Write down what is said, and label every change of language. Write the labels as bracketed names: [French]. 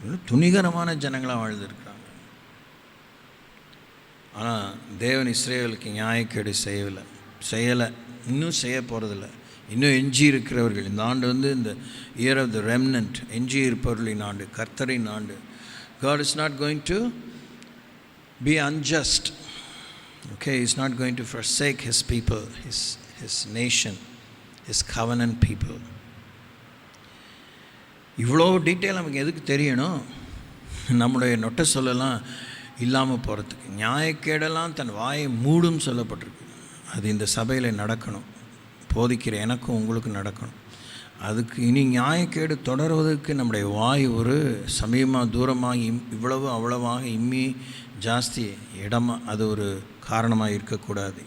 [Tamil] துணிகரமான ஜனங்களாக வாழ்ந்துருக்கிறாங்க. ஆனால் தேவன் இஸ்ரேலுக்கு நியாயக்கேடு செய்யலை, இன்னும் செய்ய போகிறதில்ல. இன்னும் எஞ்சி இருக்கிறவர்கள், இந்த ஆண்டு இந்த [English] year of the remnant, [Tamil] எஞ்சி இருப்பவர்களின் ஆண்டு, கர்த்தரின் ஆண்டு. [English] God is not going to be unjust. Okay, He is not going to forsake His people, His nation, His covenant people. [Tamil] இவ்வளோ டீட்டெயில் நமக்கு எதுக்கு தெரியணும்? நம்முடைய நொட்டை சொல்லலாம் இல்லாமல் போகிறதுக்கு. நியாயக்கேடெல்லாம் தன் வாயை மூடும் சொல்லப்பட்டிருக்கு. அது இந்த சபையில் நடக்கணும், போதிக்கிற எனக்கும் உங்களுக்கும் நடக்கணும். அதுக்கு இனி நியாயக்கேடு தொடர்வதற்கு நம்முடைய வாய் ஒரு சமயமாக தூரமாக இவ்வளவு அவ்வளவாக இம்மி ஜாஸ்தி இடமாக அது ஒரு காரணமாக இருக்கக்கூடாது.